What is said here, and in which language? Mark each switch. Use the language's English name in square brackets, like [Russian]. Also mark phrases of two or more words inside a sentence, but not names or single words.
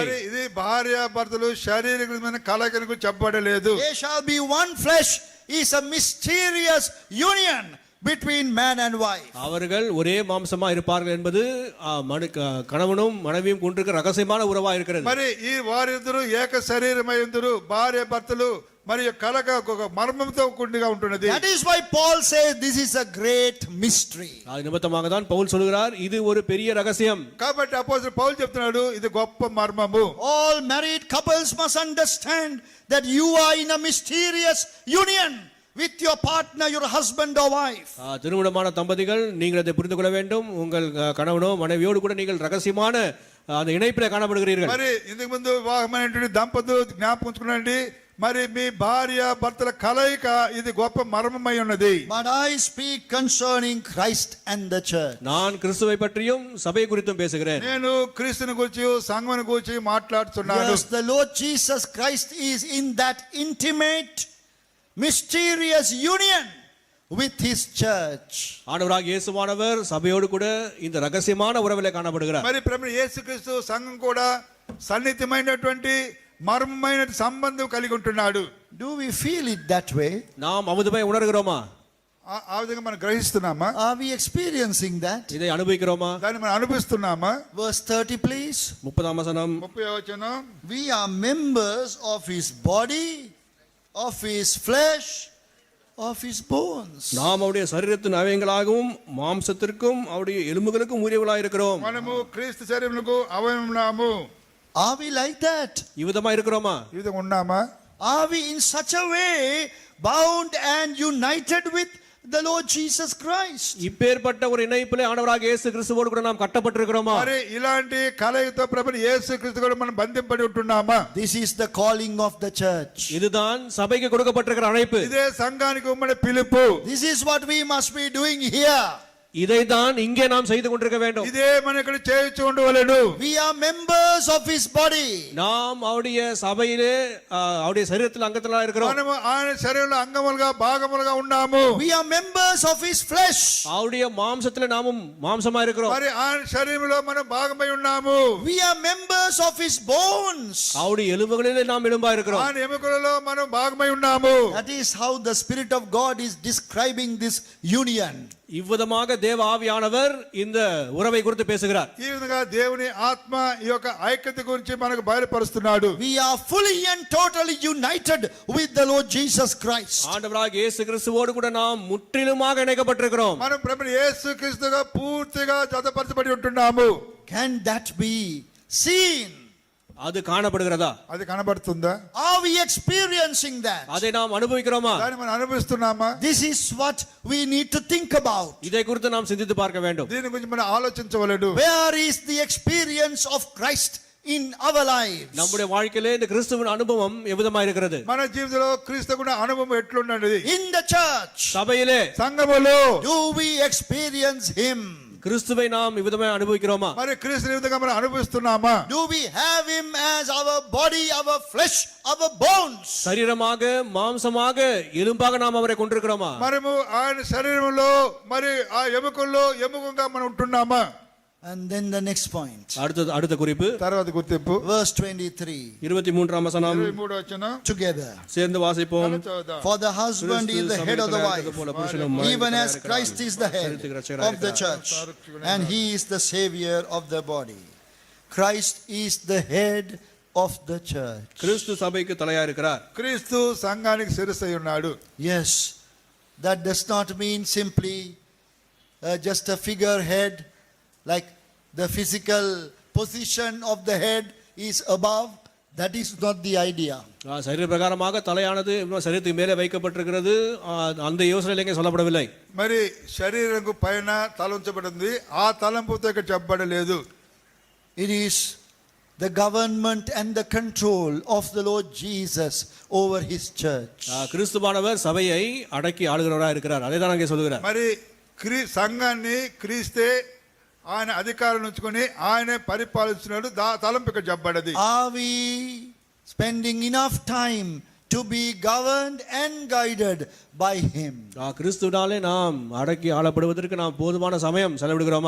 [Telugu] మరి ఇది భార్య భర్తలు శారీరకమైన కలయికను గురించి చెప్పబడలేదు. [English] They shall be one flesh is a mysterious union between man and wife. [Tamil] அவர்கள் ஒரே மாம்சமா இருப்பார்கள் என்பது கணவனும் மனைவியும் கொண்டிருக்கிற ரகசியமான உறவா இருக்கிறது. [Telugu] మరి ఈ వారిద్దరూ ఏక శరీరమై ఉందురు. భార్య భర్తలు మరియు కలక ఒక మర్మంతో కూడిగా ఉంటున్నది. [English] That is why Paul says this is a great mystery. [Tamil] அது நிமித்தமாக தான் பவுல் சொல்கிறார் இது ஒரு பெரிய ரகசியம். [Telugu] కాబట్టి అపోస్తలుడు పౌలు చెప్తున్నాడు ఇది గొప్ప మర్మము. [English] All married couples must understand that you are in a mysterious union with your partner, your husband or wife. [Tamil] திருமணமான தம்பதிகள் நீங்கள் அதை புரிந்து கொள்ள வேண்டும். உங்கள் கணவனோ மனைவியோடு கூட நீங்கள் ரகசியமான அந்த இணைப்பிலே காணப்படுகிறீர்கள். [Telugu] మరి ఇంతకు ముందు వివాహమైనటువంటి దంపతులు జ్ఞాపకం ఉంచుకోండి. మరి మీ భార్య భర్తల కలయిక ఇది గొప్ప మర్మమై ఉన్నది. [English] But I speak concerning Christ and the church. [Tamil] நான் கிறிஸ்துவை பற்றியும் சபை குறித்தும் பேசுகிறேன். [Telugu] నేను క్రీస్తుని గురించి సంఘమును గురించి మాట్లాడుతున్నాను. [English] Yes, the Lord Jesus Christ is in that intimate, mysterious union with his church. [Tamil] ஆண்டவராகிய இயேசுவானவர் சபையோடு கூட இந்த ரகசியமான உறவிலே காணப்படுகிறார். [Telugu] మరి ప్రభువు యేసుక్రీస్తు సంఘం కూడా సన్నిహితమైనటువంటి మర్మమైన సంబంధం కలిగి ఉంటున్నాడు. [English] Do we feel it that way? [Tamil] நாம் அமுதமாய் உணர்கிறோமா? [Telugu] ఆ విధంగా మనం గ్రహిస్తున్నామా? [English] Are we experiencing that? [Tamil] இதை அனுபவிக்கிறோமா? [Telugu] దాన్ని మనం అనుభవిస్తున్నామా? [English] Verse 30, please. [Tamil] 30ஆம் வசனம் [Telugu] 30వ వచనం [English] We are members of his body, of his flesh, of his bones. [Tamil] நாம் அவருடைய சரீரத்தின் அவயங்களாகவும் மாம்சத்திற்கும் அவருடைய எலும்புகளுக்கும் உரியவர்களாய் இருக்கிறோம். [Telugu] మనము క్రీస్తు శరీరమునకు అవయవమున్నాము. [English] Are we like that? [Tamil] இவ்விதமா இருக்கிறோமா? [Telugu] ఈ విధంగా ఉన్నామా? [English] Are we in such a way bound and united with the Lord Jesus Christ? [Tamil] இப்பேற்பட்ட ஒரு இணைப்பிலே ஆண்டவராகிய இயேசு கிறிஸ்துவோடு கூட நாம் கட்டப்பட்டிருக்கிறோமா? [Telugu] మరి ఇలాంటి కలయికతో ప్రభువు యేసుక్రీస్తు కూడా మనం బంధింపడి ఉంటున్నామా? [English] This is the calling of the church. [Tamil] இதுதான் சபைக்கு கொடுக்கப்பட்டிருக்கிற அழைப்பு. [Telugu] ఇదే సంఘానికి ఉమ్మడి పిలుపు. [English] This is what we must be doing here. [Tamil] இதைதான் இங்கே நாம் செய்து கொண்டிருக்க வேண்டும். [Telugu] ఇదే మనం ఇక్కడ చేయొచ్చు ఉండవలెను. [English] We are members of his body. [Tamil] நாம் அவருடைய சபையிலே அவருடைய சரீரத்தில் அங்கத்திலா இருக்கிறோம். [Telugu] మనము ఆయన శరీరంలో అంగములుగా భాగములుగా ఉన్నాము. [English] We are members of his flesh. [Tamil] அவருடைய மாம்சத்திலே நாமும் மாம்சமா இருக்கிறோம். [Telugu] మరి ఆయన శరీరంలో మనం భాగమై ఉన్నాము. [English] We are members of his bones. [Tamil] அவருடைய எலும்புகளிலே நாம் எலும்பா இருக்கிறோம். [Telugu] ఆయన ఎముకలలో మనం భాగమై ఉన్నాము. [English] That is how the Spirit of God is describing this union. [Tamil] இவ்விதமாக தேவ ஆவியானவர் இந்த உறவை குறித்து பேசுகிறார். [Telugu] ఈ విధంగా దేవుని ఆత్మ ఈ యొక్క ఐక్యత గురించి మనకు బయలుపరుస్తున్నాడు. [English] We are fully and totally united with the Lord Jesus Christ. [Tamil] ஆண்டவராகிய இயேசு கிறிஸ்துவோடு கூட நாம் முற்றிலுமாக இணைக்கப்பட்டிருக்கிறோம். [Telugu] మనం ప్రభు యేసుక్రీస్తుగా పూర్తిగా జతపరచబడి ఉంటున్నాము. [English] Can that be seen? [Tamil] அது காணப்படுகிறதா? [Telugu] అది కనబడుతుందా? [English] Are we experiencing that? [Tamil] அதை நாம் அனுபவிக்கிறோமா? [Telugu] దాన్ని మనం అనుభవిస్తున్నామా? [English] This is what we need to think about. [Tamil] இதை குறித்து நாம் சிந்தித்து பார்க்க வேண்டும். [Telugu] దీని గురించి మనం ఆలోచించవలెను. [English] Where is the experience of Christ in our lives? [Tamil] நம்முடைய வாழ்க்கையிலே இந்த கிறிஸ்துவின் அனுபவம் எவ்விதமா இருக்கிறது? [Telugu] మన జీవితంలో క్రీస్తు కూడా అనుభవం ఎట్లున్నది? [English] In the church, [Tamil] சபையிலே [Telugu] సంఘములో [English] do we experience him? [Tamil] கிறிஸ்துவை நாம் இவ்விதமாய் அனுபவிக்கிறோமா? [Telugu] మరి క్రీస్తుని ఈ విధంగా మనం అనుభవిస్తున్నామా? [English] Do we have him as our body, our flesh, our bones? [Tamil] சரீரமாக மாம்சமாக எலும்பாக நாம் அவரை கொண்டிருக்கிறோமா? [Telugu] మనము ఆయన శరీరంలో మరి ఆ ఎముకల్లో ఎముకగా మనం ఉంటున్నామా? [English] And then the next point. [Tamil] அடுத்த குறிப்பு [Telugu] తర్వాత గుర్తింపు [English] Verse 23. [Tamil] 23ஆம் வசனம் [Telugu] 23వ వచనం [English] Together. [Tamil] சேர்ந்து வாசிப்போம். [English] For the husband is the head of the wife, even as Christ is the head of the church, and he is the savior of the body. Christ is the head of the church. [Tamil] கிறிஸ்து சபைக்கு தலையா இருக்கிறார். [Telugu] క్రీస్తు సంఘానికి శిరస్సు అయి ఉన్నాడు. [English] Yes, that does not mean simply just a figurehead, like the physical position of the head is above. That is not the idea. [Tamil] சரீர பிரகாரமாக தலையானது சரீரத்துக்கு மேலே வைக்கப்பட்டிருக்கிறது. அந்த யோசனையில் எங்கே சொல்லப்படவில்லை. [Telugu] మరి శరీరంకు పైన తల ఉంచబడింది, ఆ తలంపుతో ఇక్కడ చెప్పబడలేదు. [English] It is the government and the control of the Lord Jesus over his church. [Tamil] கிறிஸ்துவானவர் சபையை அடக்கி ஆளுகிறவராக இருக்கிறார். அதை தான் அங்கே சொல்கிறார். [Telugu] మరి సంఘాన్ని క్రీస్తే ఆయన అధికారం ఉంచుకొని ఆయన పరిపాలిస్తున్నాడు. తలంపు ఇక్కడ చెప్పబడ్డది. [English] Are we spending enough time to be governed and guided by him? [Tamil] கிறிஸ்துவினாலே நாம் அடக்கி ஆளப்படுவதற்கு நாம் போதுமான சமயம் செலவிடுகிறோமா?